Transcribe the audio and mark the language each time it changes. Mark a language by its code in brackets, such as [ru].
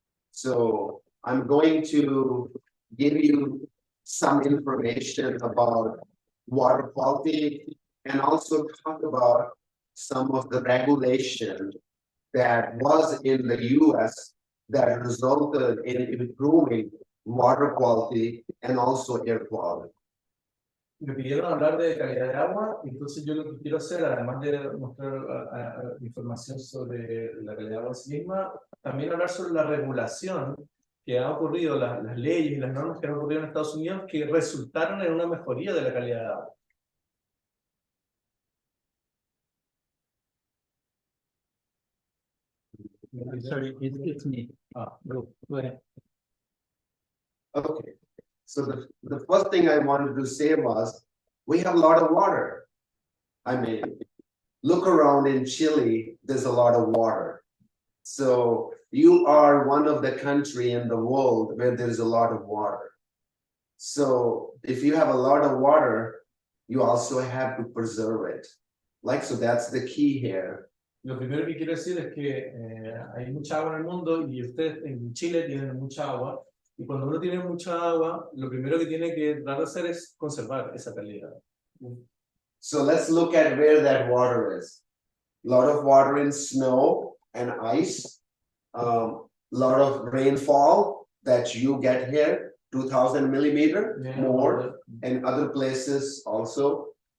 [en] So I'm going to give you some information about water quality, and also talk about some of the regulation that was in the US that resulted in improving water quality and also air quality. [es] Me pidieron hablar de calidad de agua, entonces yo lo que quiero hacer, además de mostrar información sobre la calidad de agua en sí misma, también hablar sobre la regulación que han ocurrido, las leyes y las normas que han ocurrido en Estados Unidos, que resultaron en una mejoría de la calidad de agua. [en] Sorry, it's me. Go ahead. Okay, so the first thing I wanted to say was, we have a lot of water. I mean, look around in Chile, there's a lot of water. So you are one of the country in the world where there's a lot of water. So if you have a lot of water, you also have to preserve it. Like, so that's the key here. [es] Lo primero que quiero decir es que hay mucha agua en el mundo y ustedes en Chile tienen mucha agua. Y cuando uno tiene mucha agua, lo primero que tiene que tratar de hacer es conservar esa calidad. [en] So let's look at where that water is. A lot of water in snow and ice. Lot of rainfall that you get here, 2,000 millimeter, more, and other places also.